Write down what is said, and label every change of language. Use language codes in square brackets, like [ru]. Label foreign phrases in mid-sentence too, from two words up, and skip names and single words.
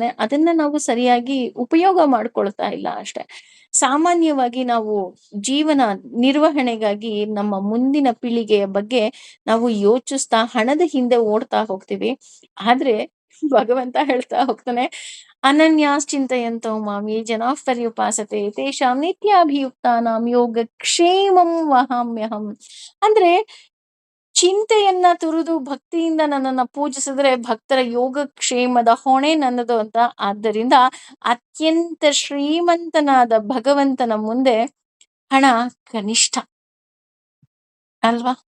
[kn] ಅದನ್ನ ನಾವು ಸರಿಯಾಗಿ ಉಪಯೋಗ ಮಾಡ್ಕೊಳ್ತಾ ಇಲ್ಲ ಅಷ್ಟೆ. ಸಾಮಾನ್ಯವಾಗಿ ನಾವು ಜೀವನ ನಿರ್ವಹಣೆಗಾಗಿ ನಮ್ಮ ಮುಂದಿನ ಪೀಳಿಗೆಯ ಬಗ್ಗೆ ನಾವು ಯೋಚಿಸ್ತಾ ಹಣದ ಹಿಂದೆ ಓಡ್ತಾ ಹೋಗ್ತೀವಿ. ಆದ್ರೆ ಭಗವಂತ ಹೇಳ್ತಾ ಹೋಗ್ತಾನೆ, [sa] ಅನನ್ಯಾಶ್ಚಿಂತಯಂತೋ ಮಾಂ ಯೇ ಜನಾಃ ಪರ್ಯುಪಾಸತೆ ತೇಷಾಂ ನಿತ್ಯಾಭಿಯುಕ್ತಾನಾಂ ಯೋಗಕ್ಷೇಮಂ ವಹಾಮ್ಯಹಂ. [kn] ಅಂದ್ರೆ ಚಿಂತೆಯನ್ನ ತುರುದು ಭಕ್ತಿಯಿಂದ ನನ್ನನ್ನ ಪೂಜಿಸಿದ್ರೆ ಭಕ್ತರ ಯೋಗಕ್ಷೇಮದ ಹೊಣೆ ನನ್ನದು ಅಂತ. ಆದ್ದರಿಂದ ಅತ್ಯಂತ ಶ್ರೀಮಂತನಾದ ಭಗವಂತನ ಮುಂದೆ ಹಣ ಕನಿಷ್ಠ ಅಲ್ವಾ?